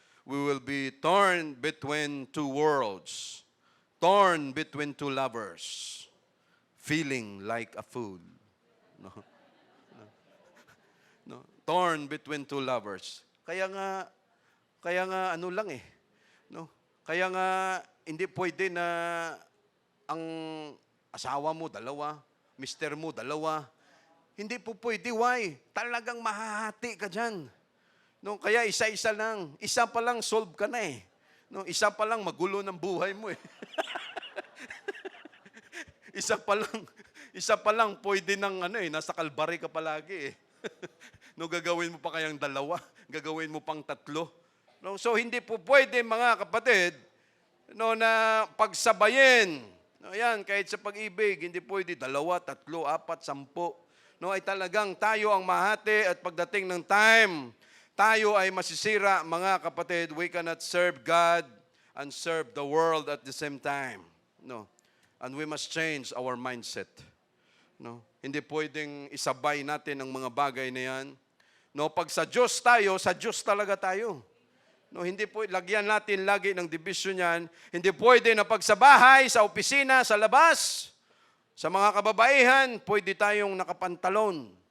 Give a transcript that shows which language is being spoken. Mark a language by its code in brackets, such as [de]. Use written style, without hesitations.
[en] We will be torn between two worlds. Torn between two lovers. Feeling like a fool. No. No. Torn between two lovers. [tl] Kaya nga ano lang eh. No? Kaya nga hindi pwede na ang asawa mo dalawa, mister mo dalawa. Hindi po pwede. Why? Talagang mahahati ka dyan. No, kaya isa-isa lang. Isa pa lang, solve ka na eh. No, isa pa lang, magulo ng buhay mo eh. Isa pa lang, pwede ng nasa kalbari ka palagi eh. No, gagawin mo pa kayang dalawa, gagawin mo pang tatlo. No, so hindi po pwede, mga kapatid, no, na pagsabayin. No, yan, kahit sa pag-ibig, hindi pwede 2, 3, 4, 10. No, ay talagang tayo ang mahati at pagdating ng time, tayo ay masisira, mga kapatid. [en] We cannot serve God and serve the world at the same time. No. And we must change our mindset. No. [tl] Hindi pwedeng isabay natin ang mga bagay na yan. No, pag sa Diyos tayo, sa Diyos talaga tayo. No, hindi po lagyan natin lagi ng division yan. Hindi pwede na pag sa bahay, sa opisina, sa labas, sa mga kababaihan, pwede tayong nakapantalon.